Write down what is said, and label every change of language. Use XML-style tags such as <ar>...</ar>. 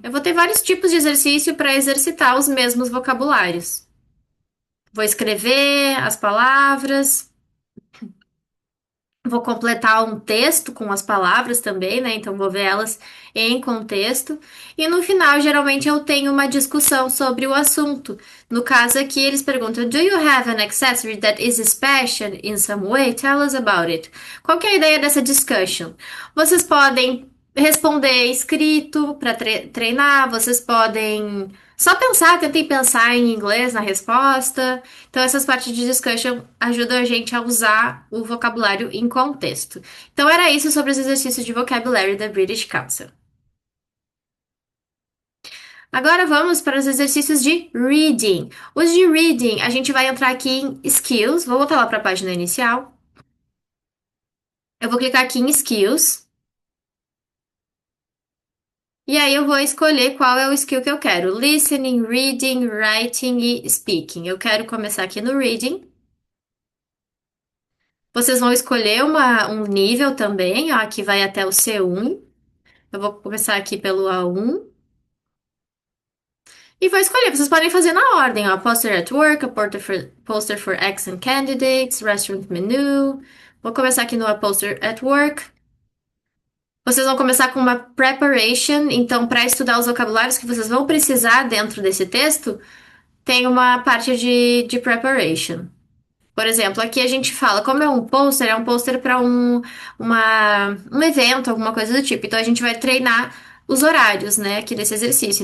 <pt>Eu vou ter vários tipos de exercício para exercitar os mesmos vocabulários. Vou escrever as palavras. Vou completar um texto com as palavras também, né? Então vou ver elas em contexto. E no final, geralmente eu tenho uma discussão sobre o assunto. No caso aqui, eles perguntam:</pt> <en>Do you have an accessory that is special in some way? Tell us about it.</en> <pt>Qual que é a ideia dessa discussion? Vocês podem responder escrito para treinar, vocês podem só pensar, tentem pensar em inglês na resposta. Então, essas partes de discussion ajudam a gente a usar o vocabulário em contexto. Então, era isso sobre os exercícios de vocabulary da British Council. Agora vamos para os exercícios de reading. Os de reading, a gente vai entrar aqui em skills. Vou voltar lá para a página inicial. Eu vou clicar aqui em skills. E aí eu vou escolher qual é o skill que eu quero: listening, reading, writing e speaking. Eu quero começar aqui no reading. Vocês vão escolher um nível também, ó, que vai até o C1. Eu vou começar aqui pelo A1 e vou escolher. Vocês podem fazer na ordem, ó.</pt> <en>Poster at work, a poster for exam candidates, restaurant menu.</en> <pt>Vou começar aqui no A Poster at Work. Vocês vão começar com uma preparation, então, para estudar os vocabulários que vocês vão precisar dentro desse texto, tem uma parte de preparation. Por exemplo, aqui a gente fala, como é um pôster para um evento, alguma coisa do tipo. Então a gente vai treinar os horários, né, aqui desse exercício.</pt>